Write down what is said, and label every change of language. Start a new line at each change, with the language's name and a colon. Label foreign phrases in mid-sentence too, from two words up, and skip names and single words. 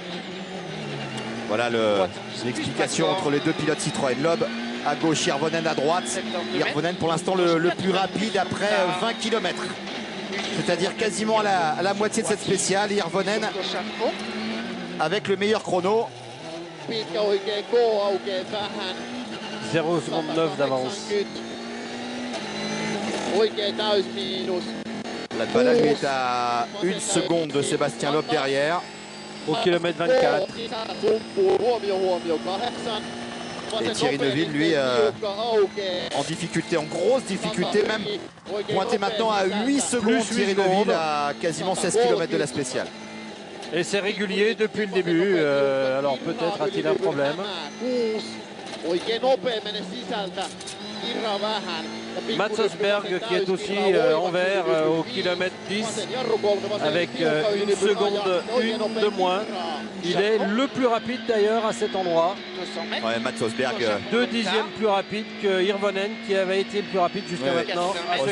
French: Voilà l'explication entre les deux pilotes Citroën. Loeb à gauche, Hirvonen à droite. Hirvonen pour l'instant le plus rapide après 20 km. C'est-à-dire quasiment à la moitié de cette spéciale. Hirvonen Gauche à fond. avec le meilleur chrono.
Finnish: Pitkä oikein koo aukeet vähän.
French: 0,9 d'avance.
Finnish: 180. Oikein täysmiinus.
French: La balade lui est à 1 seconde de Sébastien Loeb derrière. Au kilomètre 24.
Finnish: Sisällä tumppuun. Huomio. 8.
French: Et Thierry Neuville, lui, en difficulté, en grosse difficulté, même pointé maintenant à 8 secondes. Plus 8 Thierry secondes. Neuville à quasiment 16 km de la spéciale. Et c'est régulier depuis le début. Alors peut-être a-t-il un problème.
Finnish: 6. Oikein nopea mene sisältä. Irra vähän. Ja
French: Mats
Finnish: pikkuinen
French: Osberg qui est aussi en vert au kilomètre 10 avec 1 seconde 1 de moins. Il est le plus rapide d'ailleurs à cet endroit. 200 mètres. Ouais, Mats Osberg, 2 dixièmes plus rapide que Hirvonen qui avait été le plus rapide jusqu'à Ouais. maintenant à ce